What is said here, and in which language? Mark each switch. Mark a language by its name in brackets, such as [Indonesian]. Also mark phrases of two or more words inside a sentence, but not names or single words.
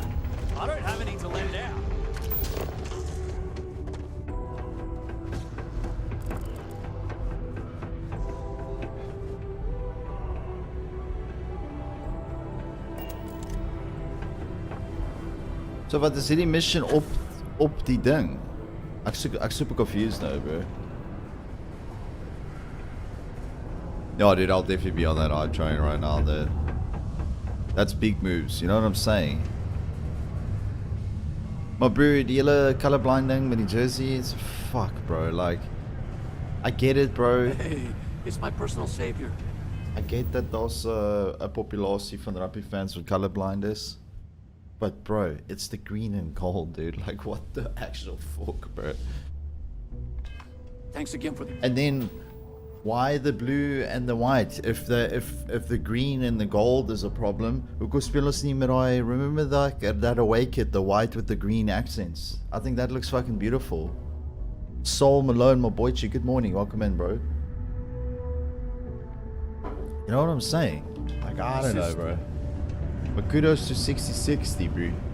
[English] I don't have any to lend out. [Afrikaans] So wat is hierdie mission op die ding? Ek super [English] confused now, bro. No, dude, I'll definitely be on that eye train right now, dude. That's big moves, you know what I'm saying? My bro, [Afrikaans] die hele colorblind ding met die jersey, [English] it's fuck, bro, like I get it, bro. Hey, it's my personal savior. I get [Afrikaans] dat daar's 'n populasie van rugby fans wat colorblind is. [English] But bro, it's the green and gold, dude. Like, what the actual fuck, bro? Thanks again for the... And then, why the blue and the white? If the green and the gold is a problem, [Afrikaans] hoekom speel ons nie met daai? [English] Remember that away kit, the white with the green accents? I think that looks fucking beautiful. Soul Malone, my boy, good morning. Welcome in, bro. You know what I'm saying? Like, I don't know, bro. But kudos to 6060, bro.